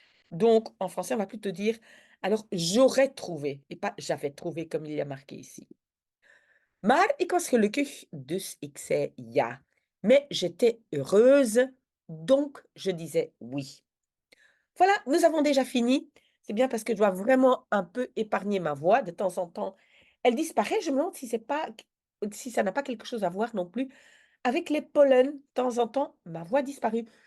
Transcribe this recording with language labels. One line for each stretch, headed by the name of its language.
French: Donc, en français, on va plutôt dire alors j'aurais trouvé et pas j'avais trouvé comme il y a marqué ici.
Dutch: Maar ik was gelukkig, dus ik zei ja.
French: Mais j'étais heureuse, donc je disais oui. Voilà, nous avons déjà fini. C'est bien parce que je dois vraiment un peu épargner ma voix. De temps en temps, elle disparaît. Je me demande si c'est pas si ça n'a pas quelque chose à voir non plus avec les pollens. De temps en temps, ma voix disparue.